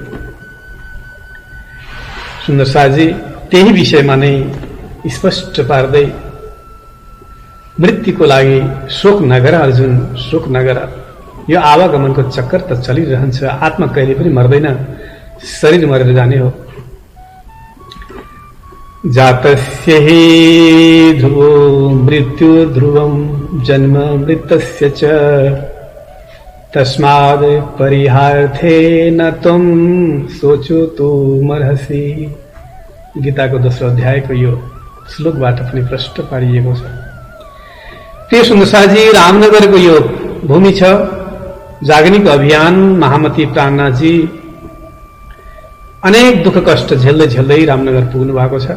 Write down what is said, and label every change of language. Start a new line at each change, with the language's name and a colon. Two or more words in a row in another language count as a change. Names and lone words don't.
Nepali: सुन्दर साथजी, त्यही विषयमा नै स्पष्ट पार्दै मृत्युको लागि शोक नगर अर्जुन, शोक नगर। यो आवागमनको चक्कर त चलिरहन्छ, आत्मा कहिले पनि मर्दैन, शरीर मरेर जाने हो।
Sanskrit: जातस्य हि ध्रुवो मृत्यु ध्रुवं जन्म मृतस्य च तस्माद् परिहार्थे न त्वं सोचोतुमर्हसि।
Nepali: गीताको दोस्रो अध्यायको यो श्लोकबाट पनि प्रष्ट पारिएको छ। प्रिय सुन्दर साथजी, रामनगरको यो भूमि छ। जागरणीको अभियान महामती प्राणनाथजी अनेक दुःख कष्ट झेल्दै झेल्दै रामनगर पुग्नु भएको छ।